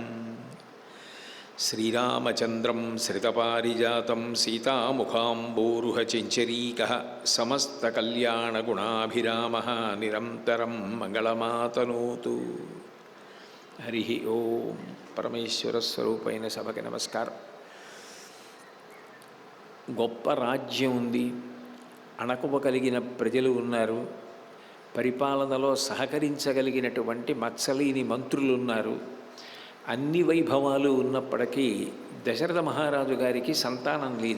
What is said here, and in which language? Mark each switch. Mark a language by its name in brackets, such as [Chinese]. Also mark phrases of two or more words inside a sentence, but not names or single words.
[Sanskrit] श्रीरामचन्द्रं श्रितपारिजातं सीतामुखाम्बोरुहचञ्चरीकः समस्तकल्याणगुणाभिरामः निरन्तरं मङ्गलमातनोतु। हरिः ओं। [Telugu] परमेश्वरस्वरूपैన సభకి నమస్కారం. గొప్ప రాజ్యం ఉంది, అణకువగలిగిన ప్రజలు ఉన్నారు, పరిపాలనలో సహకరించగలిగినటువంటి మత్సలేని మంత్రులు ఉన్నారు. అన్ని వైభవాలు ఉన్నప్పటికీ దశరథ మహారాజు గారికి సంతానం లేదు.